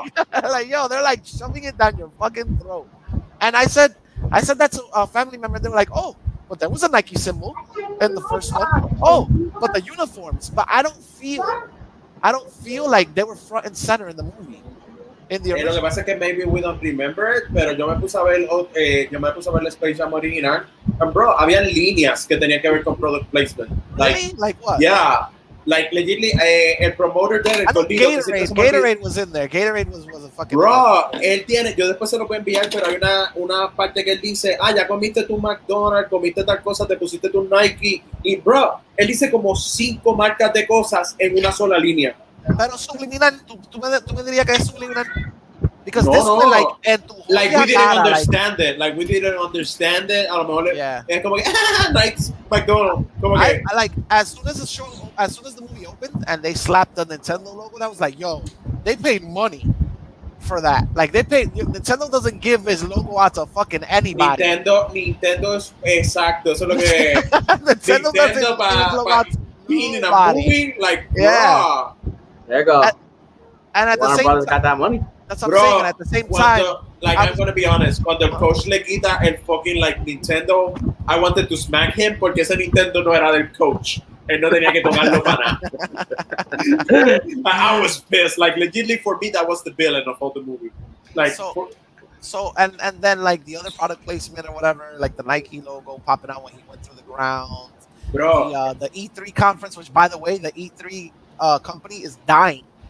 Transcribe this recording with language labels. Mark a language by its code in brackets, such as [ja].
[en] Like, yo, they're like shoving it down your fucking throat. And I said that to a family member. They were like, "Oh, but there was a Nike symbol in the first one. Oh, but the uniforms. But I don't feel like they were front and center in the movie." [es] Lo que pasa es que [en] maybe we don't remember it, [es] pero yo me puse a ver la Space Jam original, [en] and bro, [es] había líneas que tenían que ver con product placement. [en] Like what? Yeah, like legitimately, el promoter there, Gatorade was in there. Gatorade was a fucking. [es] Bro, él tiene, yo después se lo voy a enviar, pero hay una parte que él dice, ya comiste tu McDonald's, comiste tal cosa, te pusiste tu Nike, y bro, él dice como 5 marcas de cosas en una sola línea. Pero subliminal, tú me dirías que es subliminal. [en] Because this one, like, like we didn't understand it. Like we didn't understand it. [es] A lo mejor es como que Nike, McDonald's. Como que [en] like as soon as the movie opened and they slapped the Nintendo logo, I was like, yo, they paid money for that. Like Nintendo doesn't give his logo out to fucking anybody. [es] Nintendo es exacto. Eso es lo que [en] Nintendo doesn't give his logo out to being in a movie, like yeah. There you go. And at the same time, got that money. That's what I'm saying. And at the same time, I'm gonna be honest. [es] Cuando el coach le quita el [en] fucking like [es] Nintendo, [en] I wanted to smack him [es] porque ese Nintendo no era del coach. Él no tenía que tocarlo para nada. [en] I was pissed. Like legitimately for me, that was the villain of all the movie. Like so and then like the other product placement or whatever, like the Nike logo popping out when he went through the ground. Bro, the E3 conference, which by the way, the E3 company is dying.